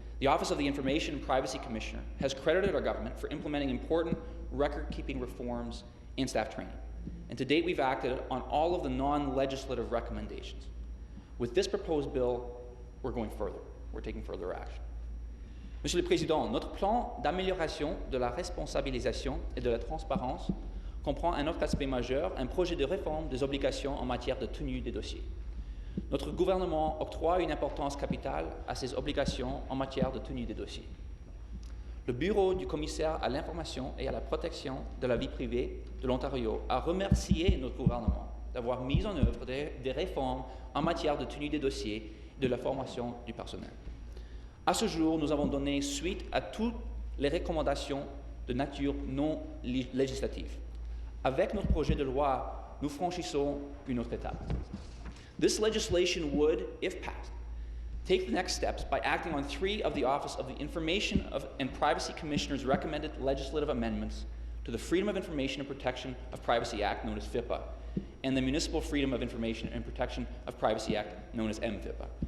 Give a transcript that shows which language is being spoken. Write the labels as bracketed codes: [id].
[en] The Office of the Information and Privacy Commissioner has credited our government for implementing important record-keeping reforms and staff training. And to date, we've acted on all of the non-legislative recommendations. With this proposed bill, we're going further. We're taking further action. [fr] Monsieur le Président, notre plan d'amélioration de la responsabilisation et de la transparence comprend un autre aspect majeur, un projet de réforme des obligations en matière de tenue des dossiers. Notre gouvernement octroie une importance capitale à ces obligations en matière de tenue des dossiers. Le Bureau du commissaire à l'information et à la protection de la vie privée de l'Ontario a remercié notre gouvernement d'avoir mis en œuvre des réformes en matière de tenue des dossiers et de la formation du personnel. À ce jour, nous avons donné suite à toutes les recommandations de nature non législative. Avec notre projet de loi, nous franchissons une autre étape. [en] This legislation would, if passed, take the next steps by acting on 3 of the Office of the Information and Privacy Commissioner's recommended legislative amendments to the Freedom of Information and Protection of Privacy Act, known as FIPA, and the Municipal Freedom of Information and Protection of Privacy Act, known as MFIPA.